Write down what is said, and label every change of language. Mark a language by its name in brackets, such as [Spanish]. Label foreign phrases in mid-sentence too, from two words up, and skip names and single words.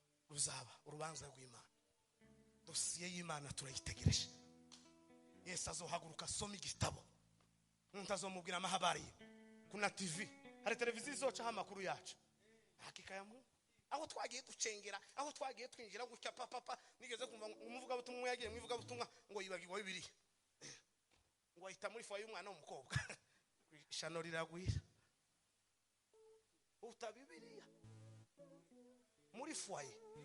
[Rundi] Ruzaba urubanza rw'Imana. Dosiye y'Imana turayitegereje. Yesu azohaguruka asome igitabo. Umuntu azomubwira amahabari ye. [Swahili] Kuna T V. [Rundi] Hari televiziyo izocaho amakuru yacu. [Swahili] Hakika ya Mungu. [Rundi] Aho twagiye ducengera, aho twagiye twinjira gutya pa, pa, pa. Nigeze kumva ngo umuvugabutumwa yagiye mu ivugabutumwa ngo yibagirwa Bibiliya. ngo ahita muri foyer y'umwana w'umukobwa. Ishano riragwira. Uta Bibiliya. Muri foyer.